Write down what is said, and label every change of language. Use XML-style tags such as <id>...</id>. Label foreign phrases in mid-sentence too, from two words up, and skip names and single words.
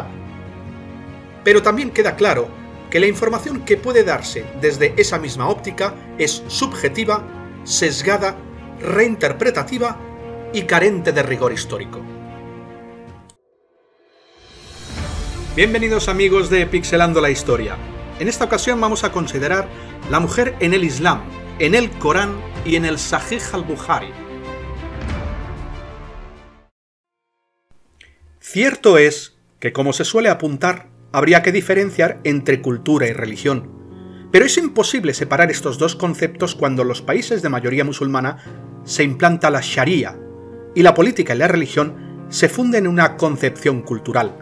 <es>Pero también queda claro que la información que puede darse desde esa misma óptica es subjetiva, sesgada, reinterpretativa y carente de rigor histórico. Bienvenidos amigos de Pixelando la Historia. En esta ocasión vamos a considerar la mujer en el Islam, en el Corán y en el Sahih al-Bukhari. Cierto es que, como se suele apuntar, habría que diferenciar entre cultura y religión. Pero es imposible separar estos dos conceptos cuando en los países de mayoría musulmana se implanta la Sharia y la política y la religión se funden en una concepción cultural.</es>